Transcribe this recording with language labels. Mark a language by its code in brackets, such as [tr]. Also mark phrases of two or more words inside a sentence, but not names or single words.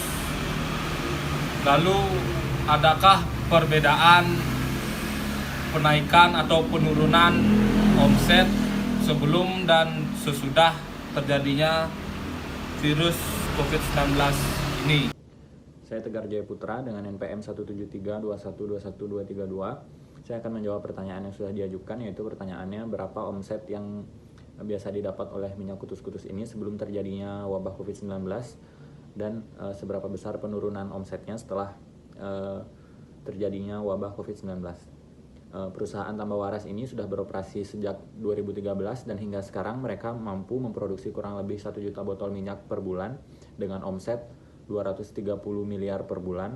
[id] Lalu adakah perbedaan penaikan atau penurunan omset sebelum dan sesudah terjadinya virus COVID-19 ini? Saya Tegar Jaya Putra dengan NPM 17321212232. Saya akan menjawab pertanyaan yang sudah diajukan, yaitu pertanyaannya berapa omset yang biasa didapat oleh minyak kutus-kutus ini sebelum terjadinya wabah COVID-19 dan seberapa besar penurunan omsetnya setelah terjadinya wabah COVID-19. Perusahaan tambah waras ini sudah beroperasi sejak 2013 dan hingga sekarang mereka mampu memproduksi kurang lebih 1 juta botol minyak per bulan dengan omset 230 miliar per bulan.